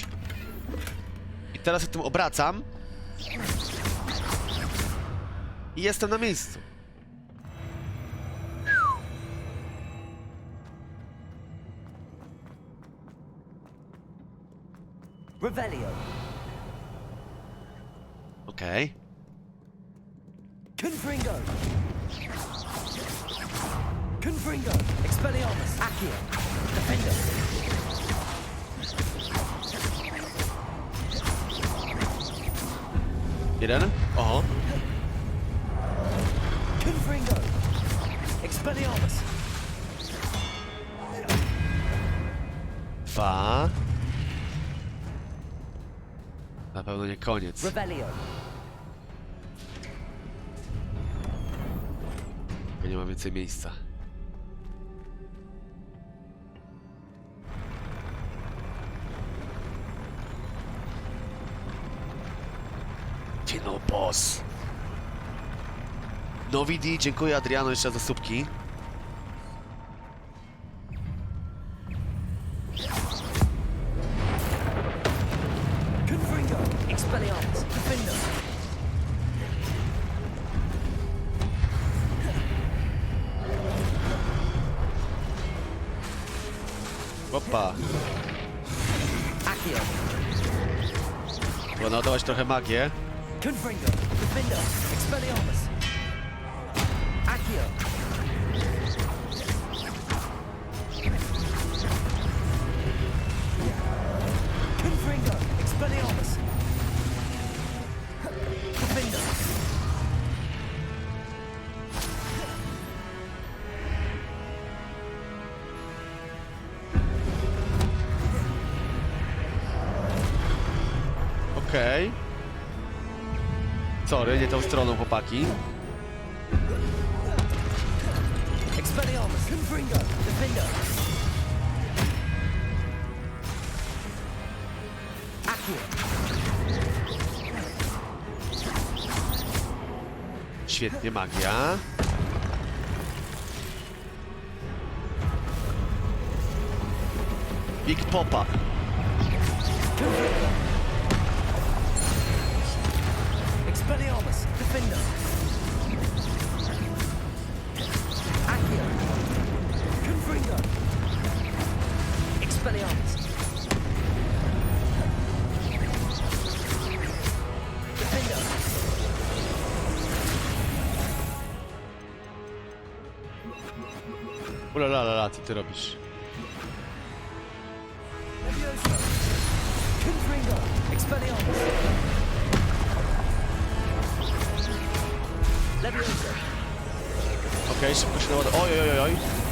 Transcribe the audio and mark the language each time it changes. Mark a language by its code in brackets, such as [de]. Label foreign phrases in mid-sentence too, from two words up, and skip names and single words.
[pl] I teraz się tym obracam. I jestem na miejscu. Revelio. Okej. Confringo. Confringo. Expelliarmus. Accio. Defender. Jeden. Oho. Confringo. Expelliarmus. Dwa. Na pewno nie koniec. Revelio. Bo nie ma więcej miejsca. Ty no, boss. Nowidi, dziękuję Adriano jeszcze za słupki. Confringo. Expelliarmus. Defender. Opa. Accio. Trzeba naładować trochę magię. Confringo. Defender. Expelliarmus. Accio. Confringo. Expelliarmus. Defender. Okej. Sorry, nie tą stroną, chłopaki. Expelliarmus. Confringo. Defender. Accio. Świetnie, magia. Big Popa. Expelliarmus. Defender. Accio. Confringo. Expelliarmus. Defender. Ulalalala, co ty robisz? Okej, szybko się naładuje. Oj, oj, oj, oj.